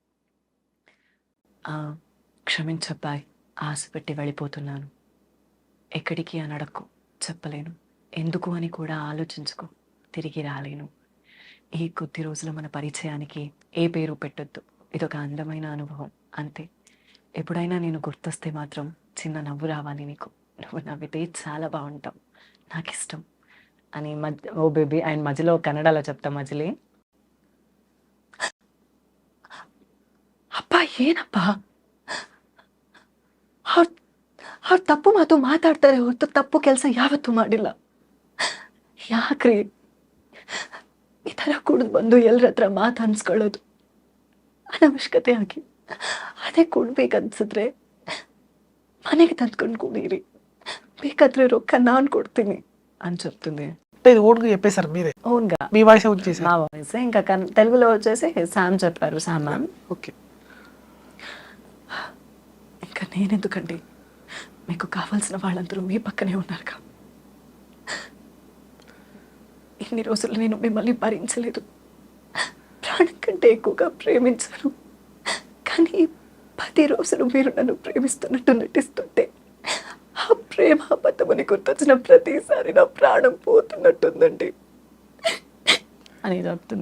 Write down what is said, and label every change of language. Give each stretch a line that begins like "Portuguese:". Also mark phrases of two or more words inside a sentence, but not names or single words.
Telugu: క్షమించబ్బాయ్ ఆశ పెట్టి వెళ్ళిపోతున్నాను ఎక్కడికి అని అడక్కు చెప్పలేను ఎందుకు అని కూడా ఆలోచించుకో తిరిగి రాలేను ఈ కొద్ది రోజుల మన పరిచయానికి ఏ పేరు పెట్టొద్దు ఇదొక అందమైన అనుభవం అంతే ఎప్పుడైనా నేను గుర్తొస్తే మాత్రం చిన్న నవ్వు రావాలి నీకు నువ్వు నవ్వితే చాలా బాగుంటావు నాకు ఇష్టం అని ఓ బేబీ అండ్ మధ్యలో కన్నడలో చెప్తా మజిలీ
Kannada: ಅಪ್ಪ ಏನಪ್ಪ ಅವ್ರು ತಪ್ಪು ಮಾತು ಮಾತಾಡ್ತಾರೆ ಹೊರತು ತಪ್ಪು ಕೆಲಸ ಯಾವತ್ತೂ ಮಾಡಿಲ್ಲ ಯಾಕ್ರಿ ಈ ಥರ ಕುಡಿದು ಬಂದು ಎಲ್ಲರ ಹತ್ರ ಮಾತು ಅನ್ಸ್ಕೊಳ್ಳೋದು ಅನವಶ್ಯಕತೆ ಆಗಿ ಅದೇ ಕೊಡ್ಬೇಕನ್ಸಿದ್ರೆ ಮನೆಗೆ ತಂದ್ಕೊಂಡು ಕುಡೀರಿ ಬೇಕಾದ್ರೆ ರೊಕ್ಕ ನಾನು ಕೊಡ್ತೀನಿ
Telugu: అని చెప్తుంది. అంటే ఇది ఓన్‌గా చెప్పేసారు మీరే. ఓన్గా మీ వాయిసే ఉంచేసారు. మా వాయిస్ ఇంకా తెలుగులో వచ్చేసి శామ్ చెప్పారు శామ్ మ్యామ్. ఓకే. ఇంకా నేనెందుకండి మీకు కావాల్సిన వాళ్ళందరూ మీ పక్కనే ఉన్నారుగా ఇన్ని రోజులు నేను మిమ్మల్ని భరించలేదు ప్రాణం కంటే ఎక్కువగా ప్రేమించాను కానీ 10 రోజులు మీరు నన్ను ప్రేమిస్తున్నట్టు నటిస్తుంటే ఆ ప్రేమ అబద్ధమని గుర్తొచ్చిన ప్రతిసారి నా ప్రాణం పోతున్నట్టుందండి అని చెప్తుంది.